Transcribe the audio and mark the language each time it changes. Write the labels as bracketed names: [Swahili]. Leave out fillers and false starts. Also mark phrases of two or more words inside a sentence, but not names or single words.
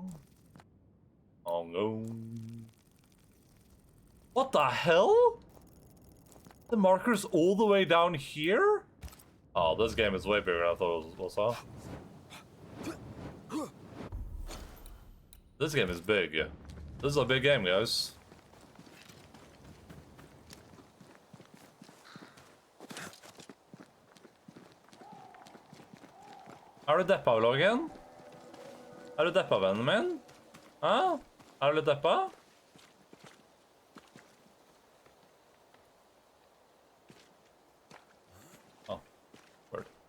[English] I'll go. What the hell? The marker's all the way down here? Oh, this game is way bigger than I thought it was. Huh? This game is big. This is a big game, guys. [Norwegian] Er du deppa, Vloggen? Er du deppa, vennen min? Hæ? Er du litt deppa? [English] Oh, word.